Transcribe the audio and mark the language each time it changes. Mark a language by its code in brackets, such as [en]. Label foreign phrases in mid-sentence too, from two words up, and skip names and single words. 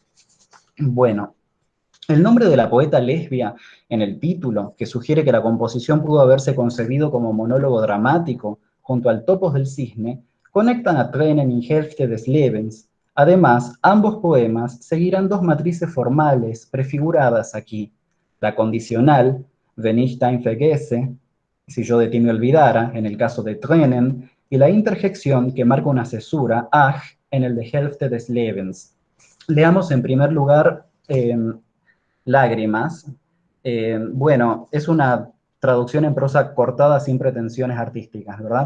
[es] Bueno, el nombre de la poeta lesbia en el título, que sugiere que la composición pudo haberse concebido como monólogo dramático, junto al Topos del Cisne, conectan a Tränen y Hälfte des Lebens. Además, ambos poemas seguirán dos matrices formales prefiguradas aquí. La condicional, [de] wenn ich dein vergesse, [es] si yo de ti me olvidara, en el caso de Tränen, y la interjección que marca una cesura, ach, en el de Hälfte des Lebens. Leamos en primer lugar lágrimas. Bueno, es una traducción en prosa cortada sin pretensiones artísticas, ¿verdad?